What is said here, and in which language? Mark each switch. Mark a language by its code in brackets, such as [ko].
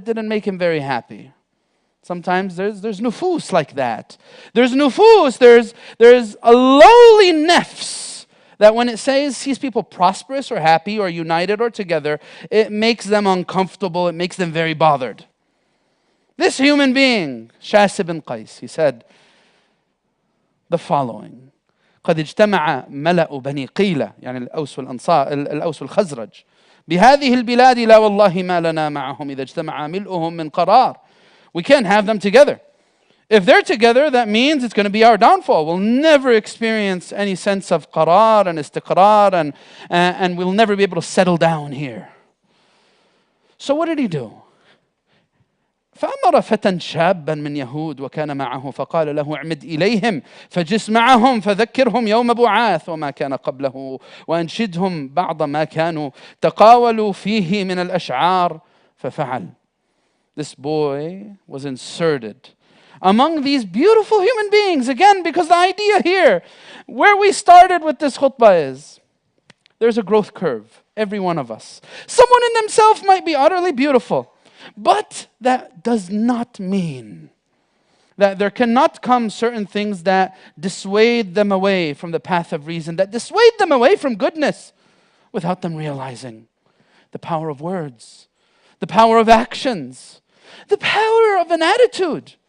[en] It didn't make him very happy. Sometimes there's nufus like that. There's nufus, there's a lowly nafs that when it sees people prosperous or happy or united or together, it makes them uncomfortable, it makes them very bothered. This human being, Shas ibn Qais, he said the following: [ar] قد اجتمع ملأ بني قيلة يعني الأوس والأنصار الأوس والخزرج بهذه البلاد لا والله ما لنا معهم إذا اجتمع ملؤهم من قرار. [en] We can't have them together. If they're together, that means it's going to be our downfall. We'll never experience any sense of qarar and istiqrar, and we'll never be able to settle down here. So what did he do? [ar] فأمر فتى شابا من يهود وكان معه فقال له اعمد إليهم فجس معهم فذكرهم يوم بعاث وما كان قبله وأنشدهم بعض ما كانوا تقاولوا فيه من الأشعار ففعل. [en] This boy was inserted among these beautiful human beings. Again, because the idea here, where we started with this khutbah is, there's a growth curve, every one of us. Someone in themselves might be utterly beautiful, but that does not mean that there cannot come certain things that dissuade them away from the path of reason, that dissuade them away from goodness, without them realizing the power of words, the power of actions, the power of an attitude.